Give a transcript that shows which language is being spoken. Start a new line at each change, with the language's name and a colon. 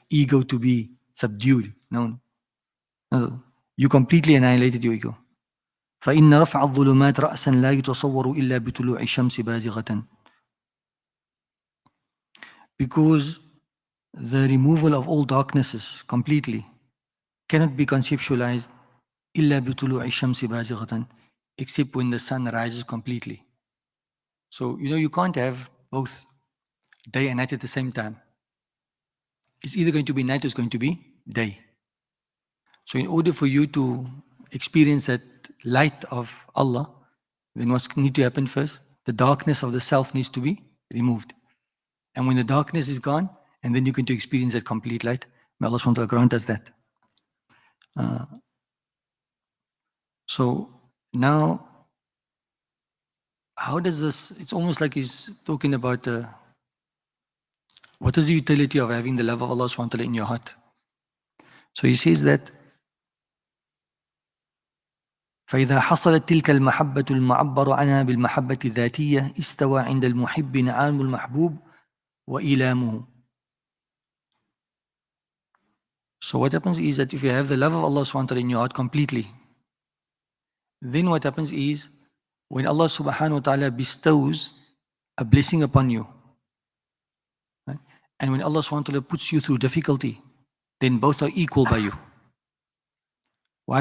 English: ego to be subdued. No. You completely annihilated your ego.
Arabic: فإن رفع الظلمات رأسا لا يتصور إلا بطلوع الشمس بازغة.
English: Because the removal of all darknesses completely cannot be conceptualized
Arabic: إلا بطلوع الشمس بازغة,
English: except when the sun rises completely. So, you can't have both day and night at the same time. It's either going to be night or it's going to be day. So in order for you to experience that light of Allah, then what needs to happen first? The darkness of the self needs to be removed. And when the darkness is gone, and then you're going to experience that complete light. May Allah SWT grant us that. So now, how does this, it's almost like he's talking about what is the utility of having the love of Allah SWT in your heart? So he says that
Arabic: فإذا حصلت تلك المحبة المعبر عنها بالمحبة الذاتية استوى عند المحب نعام المحبوب وإيلامه.
English: So what happens is that if you have the love of Allah SWT in your heart completely, then what happens is when Allah subhanahu wa ta'ala bestows a blessing upon you, right? And when Allah subhanahu wa ta'ala puts you through difficulty, then both are equal by you. Why?